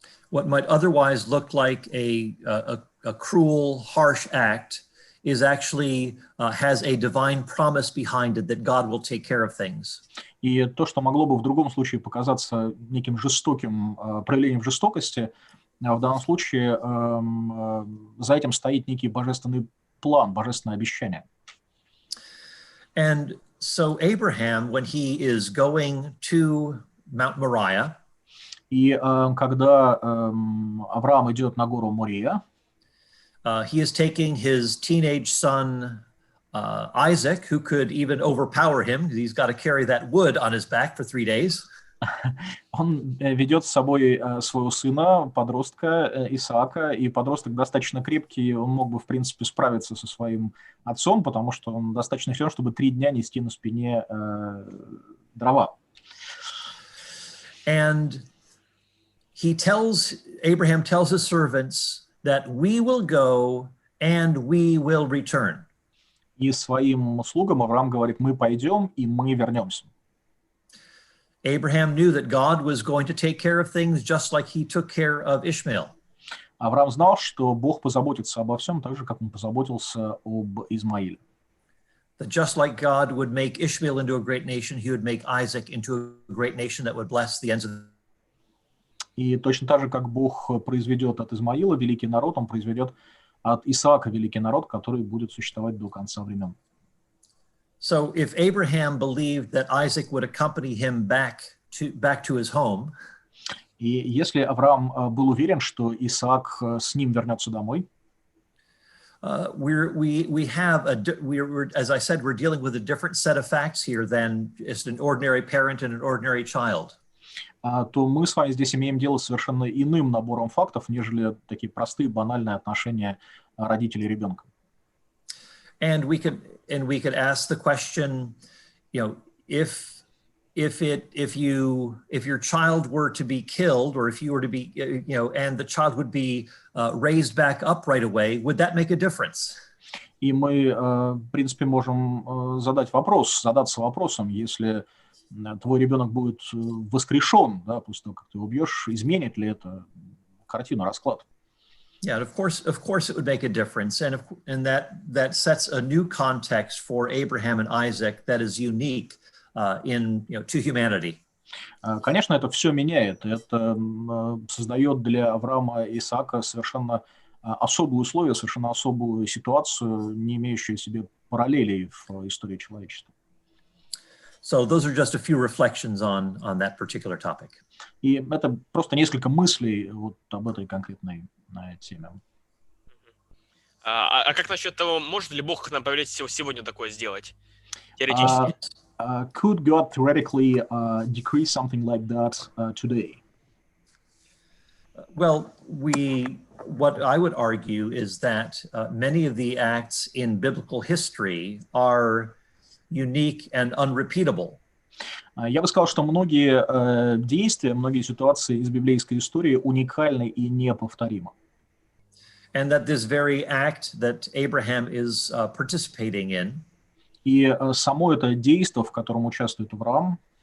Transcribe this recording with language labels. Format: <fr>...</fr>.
<en>What might otherwise look like a cruel, harsh act is actually has a divine promise behind it that God will take care of things.</en> <ru>И то, что могло бы в другом случае показаться неким жестоким проявлением жестокости, в данном случае за этим стоит некий божественный план, божественное обещание.</ru> <en>And so Abraham, when he is going to Mount Moriah,</en> <ru>и когда Авраам идет на гору Мория,</ru> <en>he is taking his teenage son Isaac, who could even overpower him, because he's got to carry that wood on his back for 3 days.</en> <ru>Он ведет с собой своего сына, подростка Исаака, и подросток достаточно крепкий, он мог бы, в принципе, справиться со своим отцом, потому что он достаточно силен, чтобы 3 дня нести на спине дрова.</ru> <en>And Abraham tells his servants that we will go and we will return.</en> <ru>И своим слугам Авраам говорит: мы пойдем и мы вернемся.</ru> <en>Abraham knew that God was going to take care of things just like he took care of Ishmael.</en> <ru>Авраам знал, что Бог позаботится обо всем, так же, как он позаботился об Измаиле.</ru> <en>that just like God would make Ishmael into a great nation, he would make Isaac into a great nation that would bless the ends of the.</en> <ru>И точно так же, как Бог произведет от Измаила великий народ, он произведет от Исаака великий народ, который будет существовать до конца времен.</ru> <en>So if Abraham believed that Isaac would accompany him back to his home,</en> <ru>и если Авраам был уверен, что Исаак с ним вернется домой,</ru> <en>we have as I said, we're dealing with a different set of facts here than just an ordinary parent and an ordinary child.</en> <ru>То мы с вами здесь имеем дело с совершенно иным набором фактов, нежели такие простые, банальные отношения родителей и ребенка.</ru> <en>And we could ask the question, if your child were to be killed, or if you were to be, and the child would be raised back up right away, would that make a difference?</en> <ru>И мы, в принципе, можем задаться вопросом, если твой ребенок будет воскрешен, да, после того, как ты его убьешь, изменит ли это картину, расклад?</ru> <en>Yeah, of course, it would make a difference, and that sets a new context for Abraham and Isaac that is unique to humanity.</en> <ru>Конечно, это все меняет. Это создает для Авраама и Исаака совершенно особые условия, совершенно особую ситуацию, не имеющую себе параллелей в истории человечества.</ru> <en>So those are just a few reflections on that particular topic.</en> <ru>И это просто несколько мыслей вот об этой конкретной теме. А как насчет того, может ли Бог нам повелеть сегодня такое сделать? Теоретически.</ru> <en>Could God theoretically decree something like that today? Well, what I would argue is that many of the acts in biblical history are unique and unrepeatable.</en> <ru>Я бы сказал, что многие действия, многие ситуации из библейской истории уникальны и неповторимы.</ru> <en>And that this very act that Abraham is participating in,</en> <ru>и само это действие, в котором участвует Авраам,</ru>